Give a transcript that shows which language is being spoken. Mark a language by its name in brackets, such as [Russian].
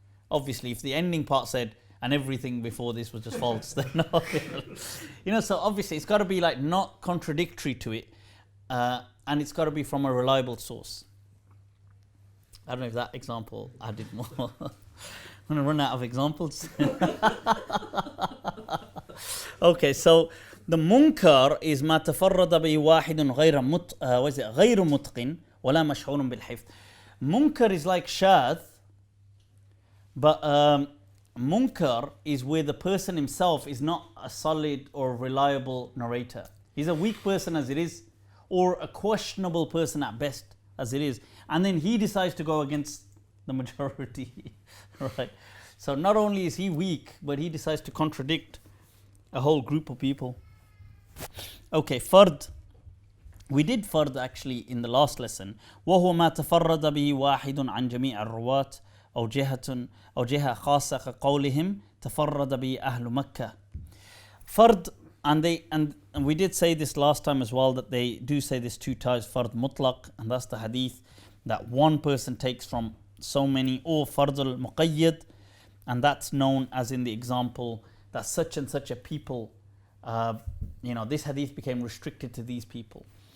[English] Obviously, if the ending part said, and everything before this was just false, then no. So obviously it's got to be like not contradictory to it. And it's got to be from a reliable source. I don't know if that example added more. I'm going to run out of examples. Okay, so the munkar is [Arabic] ما تفرد به واحد غير متقن ولا مشعور بالحفظ. [English] Munkar is like shadh, but munkar is where the person himself is not a solid or reliable narrator. He's a weak person as it is, or a questionable person at best as it is, and then he decides to go against the majority. Right? So not only is he weak, but he decides to contradict a whole group of people. Okay, fard. We did fard actually in the last lesson. [Arabic] وهو ما تفرد به واحد عن جميع الرواة أو جهة خاصة كقولهم تفرد به أهل مكة. [English] Fard, and we did say this last time as well, that they do say this two times, fard mutlaq, and that's the hadith that one person takes from so many, or fard al-muqayyad, and that's known as in the example that such and such a people, this hadith became restricted to these people.